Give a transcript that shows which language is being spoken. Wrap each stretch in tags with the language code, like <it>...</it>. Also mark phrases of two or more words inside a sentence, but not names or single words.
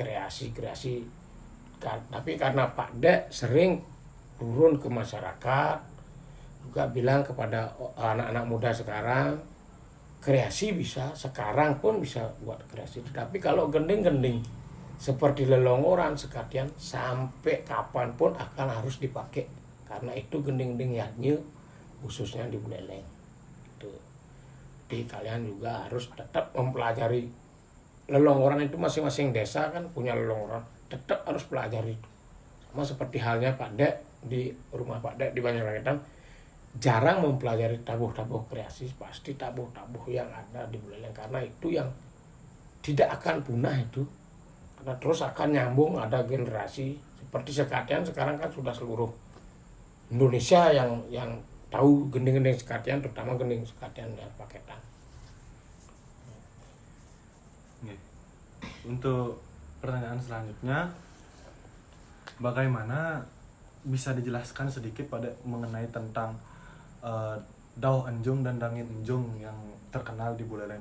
<id>Tapi karena Pak Dek sering turun ke masyarakat, juga bilang kepada anak-anak muda sekarang, kreasi bisa, sekarang pun bisa buat kreasi. Tapi kalau gending-gending seperti lelongoran, sekatian, sampai kapanpun akan harus dipakai. Karena itu gending-gending Yatnya, khususnya di Buleleng. Jadi kalian juga harus tetap mempelajari lelongoran itu. Masing-masing desa kan punya lelongoran, tetap harus pelajari itu. Sama seperti halnya Pak Dek di rumah Pak Dek di Banjarnegara, jarang mempelajari tabuh-tabuh kreasi, pasti tabuh-tabuh yang ada di Buleleng karena itu yang tidak akan punah itu, karena terus akan nyambung, ada generasi seperti sekatian. Sekarang kan sudah seluruh Indonesia yang tahu gending-gending sekatian, terutama gending sekatian dan paketan. Untuk pertanyaan selanjutnya, bagaimana bisa dijelaskan sedikit pada mengenai tentang Dauh Enjung dan Dangin Enjung yang terkenal di Buleleng?</id>